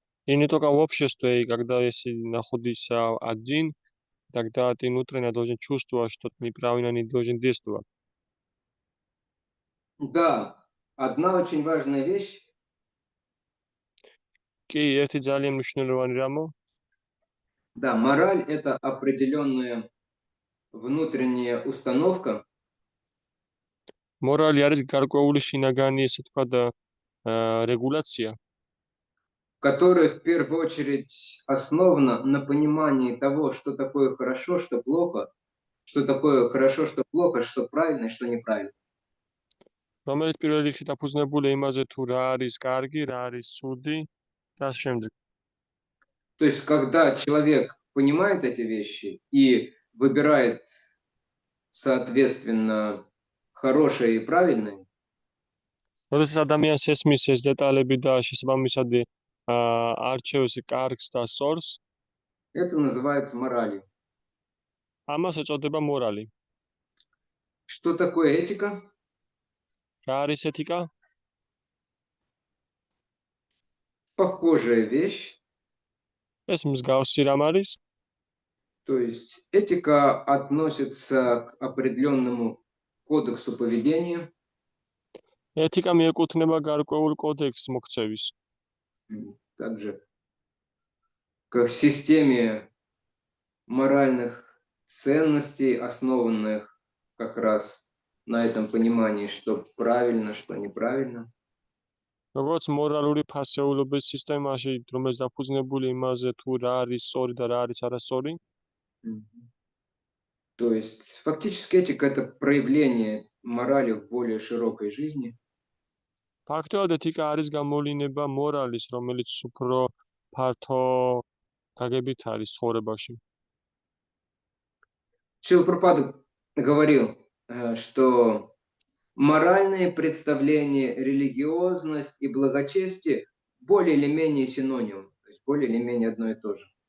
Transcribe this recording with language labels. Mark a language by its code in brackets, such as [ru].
[ru] И не только в обществе, и когда если находишься один, тогда ты внутренне должен чувствовать, что ты неправильно не должен действовать. Да, одна очень важная вещь, [ka] კი, ერთი ძალიან მნიშვნელოვანი რამო, [ru] да, мораль – это определенная внутренняя установка, [ka] მორალი არის გარკვეული შინაგანი, ესე თქვა და რეგულაცია, [ru] которая в первую очередь основана на понимании того, что такое хорошо, что плохо, что такое хорошо, что плохо, что правильно, что неправильно. [ka] რომელიც პირველ რიგში დაფუძნებულია იმაზე, თუ რა არის კარგი, რა არის ცუდი და ამ შემდეგ. [ru] То есть, когда человек понимает эти вещи и выбирает, соответственно, хорошее и правильное, [ka] როდესაც ადამიანს ესმის ეს დეტალები და შესაბამისად არჩევს კარგს და სწორს, [ru] это называется моралью. [ka] ამას ეწოდება მორალი. [ru] Что такое этика? [ka] რა არის ეთიკა? [ru] Похожая вещь. [ka] ეს მსგავსი რამ არის? [ru] То есть этика относится к определенному кодексу поведения, [ka] ეთიკა მიეკუთვნება გარკვეულ კოდექსს მოქცევის. [ru] также к системе моральных ценностей, основанных как раз на этом понимании, что правильно, что неправильно. [ka] როგორც მორალური ფასეულობის სისტემაში, რომელიც დაფუძნებული იმაზე, თუ რა არის სწორი და რა არის არასწორი, [ru] То есть фактически этика – это проявление морали в более широкой жизни. [ka] ფაქტობრივად ეთიკა არის გამოვლინება მორალის, რომელიც უფრო ფართო გაგებით არის ცხოვრებაში. [ru] Шрила Прабхупада говорил, что моральные представления, религиозность и благочестие более или менее синонимы, то есть более или менее одно и то же.